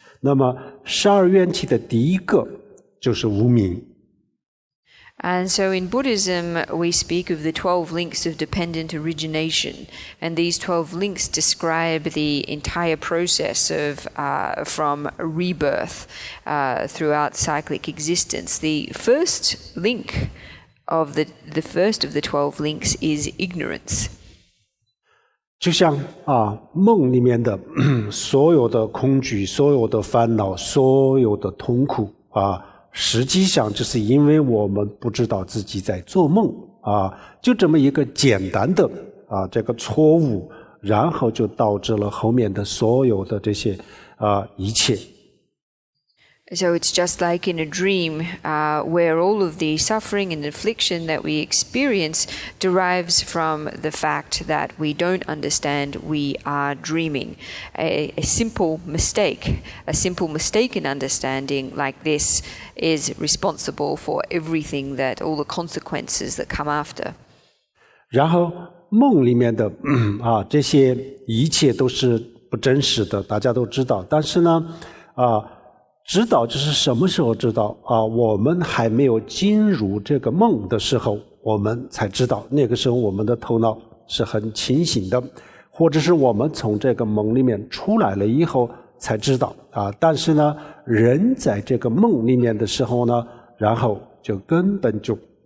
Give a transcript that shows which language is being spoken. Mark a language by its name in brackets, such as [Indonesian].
[Chinese] 那么12缘起的第一个就是无明。 [English] And so in Buddhism, we speak of the 12 links of dependent origination. And these 12 links describe the entire process of from rebirth throughout cyclic existence. The first link of the first of the 12 links is ignorance. [Chinese] 就像梦里面的所有的恐惧，所有的烦恼，所有的痛苦实际上就是因为我们不知道自己在做梦就这么一个简单的这个错误，然后就导致了后面的所有的这些一切。 [English] So it's just like in a dream where all of the suffering and affliction that we experience derives from the fact that we don't understand we are dreaming. A simple mistaken understanding like this is responsible for everything that, all the consequences that come after. [Chinese] 然后梦里面的这些一切都是不真实的，大家都知道，但是呢知道就是什么时候知道我们还没有进入这个梦的时候，我们才知道，那个时候我们的头脑是很清醒的，或者是我们从这个梦里面出来了以后才知道但是呢人在这个梦里面的时候呢，然后就根本就